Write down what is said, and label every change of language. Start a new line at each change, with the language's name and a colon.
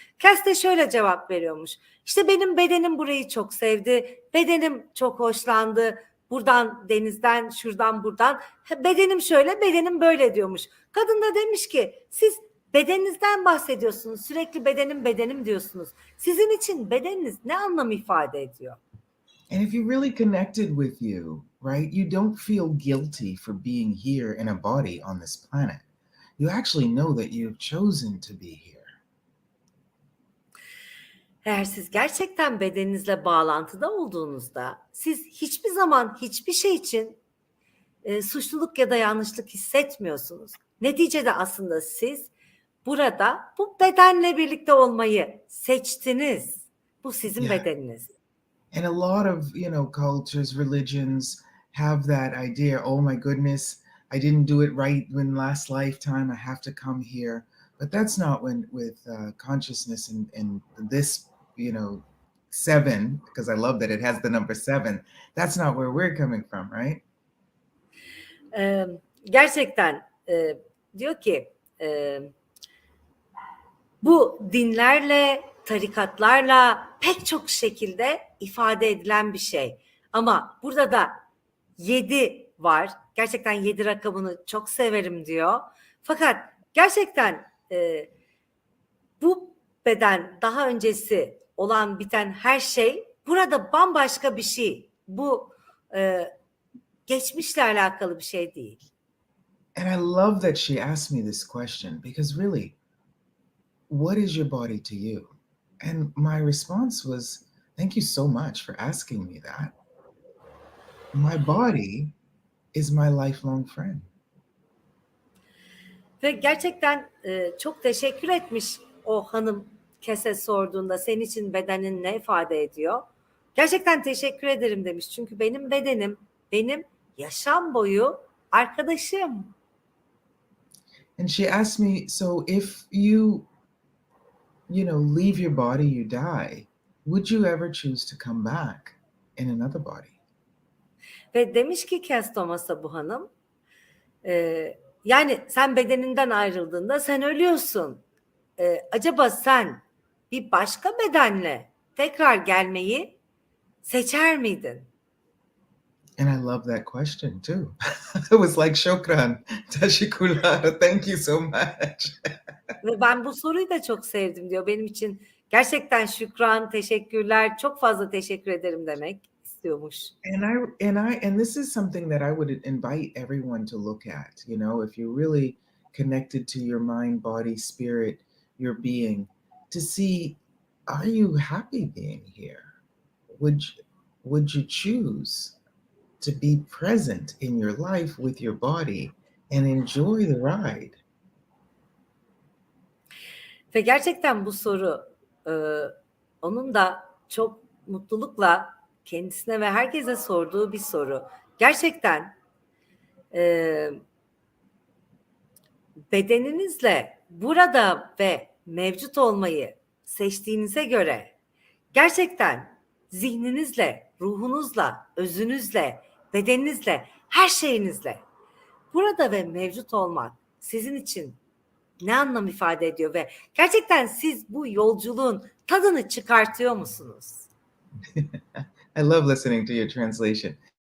Turkish: Kass de şöyle cevap veriyormuş: İşte benim bedenim burayı çok sevdi, bedenim çok hoşlandı, buradan, denizden, şuradan, buradan, bedenim şöyle, bedenim böyle diyormuş. Kadın da demiş ki siz bedeninizden bahsediyorsunuz, sürekli bedenim diyorsunuz. Sizin için bedeniniz ne anlam ifade ediyor?
English: And if you really connected with you, right, you don't feel guilty for being here in a body on this planet. You actually know that you've chosen to be here.
Turkish: Eğer siz gerçekten bedeninizle bağlantıda olduğunuzda siz hiçbir zaman hiçbir şey için suçluluk ya da yanlışlık hissetmiyorsunuz. Neticede aslında siz burada bu bedenle birlikte olmayı seçtiniz. Bu sizin bedeniniz.
English: And a lot of, cultures, religions have that idea, oh my goodness, I didn't do it right in last lifetime, I have to come here. But that's not with consciousness and this, 7, because I love that it has the number 7. That's not where we're coming from, right?
Turkish: Gerçekten diyor ki bu dinlerle, tarikatlarla pek çok şekilde ifade edilen bir şey. Ama burada da 7 var. Gerçekten 7 rakamını çok severim diyor. Fakat gerçekten bu beden daha öncesi olan biten her şey burada bambaşka bir şey. Bu geçmişle alakalı bir şey değil.
English: And I love that she asked me this question because really, what is your body to you? And my response was, thank you so much for asking me that. My body is my lifelong friend.
Turkish: Ve gerçekten çok teşekkür etmiş o hanım Kass'e sorduğunda senin için bedenin ne ifade ediyor? Gerçekten teşekkür ederim demiş. Çünkü benim bedenim benim yaşam boyu arkadaşım.
English: And she asked me, so if you leave your body, you die, would you ever choose to come back in another body?
Turkish: Ve demiş ki Kass Thomas'a bu hanım, yani sen bedeninden ayrıldığında sen ölüyorsun. Acaba sen bir başka bedenle tekrar gelmeyi seçer miydin?
English: And I love that question too. It was like, shukran, teşekkürler, thank you so much.
Turkish: Ve ben bu soruyu da çok sevdim diyor. Benim için gerçekten şükran, teşekkürler, çok fazla teşekkür ederim demek istiyormuş.
English: And this is something that I would invite everyone to look at. You know, if you're really connected to your mind, body, spirit, your being, to see, are you happy being here? Would you choose to be present in your life with your body and enjoy the ride?
Turkish: Ve gerçekten bu soru onun da çok mutlulukla kendisine ve herkese sorduğu bir soru. Gerçekten bedeninizle burada ve mevcut olmayı seçtiğinize göre gerçekten zihninizle, ruhunuzla, özünüzle, bedeninizle, her şeyinizle burada ve mevcut olmak sizin için ne anlam ifade ediyor ve gerçekten siz bu yolculuğun tadını çıkartıyor musunuz?
English: I love listening to your translation.